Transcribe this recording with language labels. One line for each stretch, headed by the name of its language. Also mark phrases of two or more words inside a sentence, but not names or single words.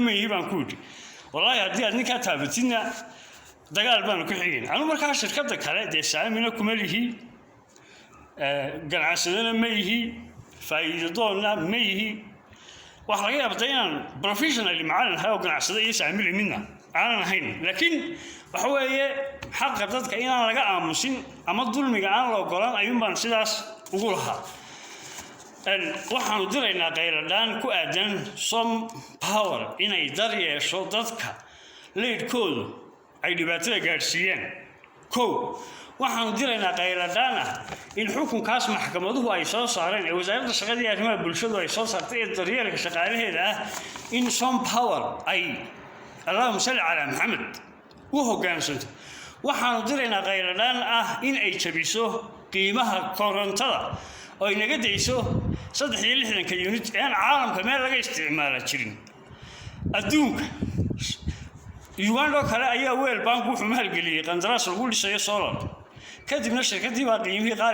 Somali: ma yihiin baan ku yiri wallahi haddii aad ninka taabatina dagaal baan ku xigeen anu markaa shirkadda kale ee saamina kuma lihi ganacsadana ma yihi faa'iido doona ma yihi wax laga yaabaa inaan professionally macallin hayo ganacsada iyo saamil midna aanan ahayn laakiin waxa weeye xaq dadka inaan laga aamusin ama dulmiga aan la ogolaan ayuun baan sidaas ugu lahaa waxaanu diraynaa qayladhaan ku aadan some power inay dar yeesho dadka leedkoodu ay dhibaatada gaadhsiiyeen kow waxaanu diraynaa qayladhaan ah in xukunkaas maxkamaduhu ay soo saareen ee wasaaradda shaqada iyo arrimaha bulshadu ay soo saartay ee daryeelka shaqaalaheeda ah in some power ay
Arabic: اللهم صل على محمد
Somali: u hoggaansanto waxaanu diraynaa qayladhaan ah in ay jabiso qiimaha korontada oo ay naga dayso 63 unit ee caalamka meel laga isticmaala jirin adduunka Uganda kale ayaa World Bank wuxuu maalgeliyay qandaraas lagu dhisayo solar kadibna shirkadii baa qiimihii qaar